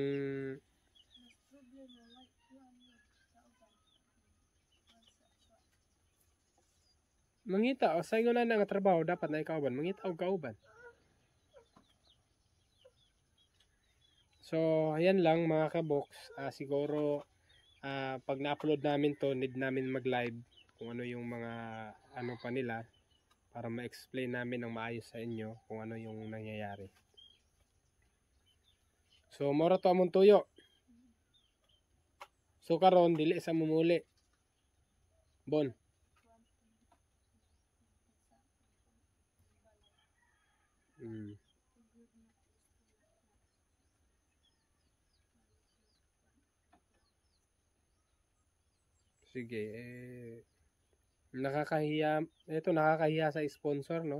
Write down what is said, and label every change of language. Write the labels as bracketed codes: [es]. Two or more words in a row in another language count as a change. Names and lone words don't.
[ceb] mangita o sa ingon na nga trabaho dapat na ikauban, mangita og kauban. [tl] So ayan lang mga kabox, siguro pag na-upload namin to, need namin mag-live kung ano yung mga pa nila, para ma-explain namin ng maayos sa inyo kung ano yung nangyayari. [ceb] So mora to among tuyo. So karon dili sa mumuli. Bon. [tl] Sige, nakakahiya sa sponsor, no?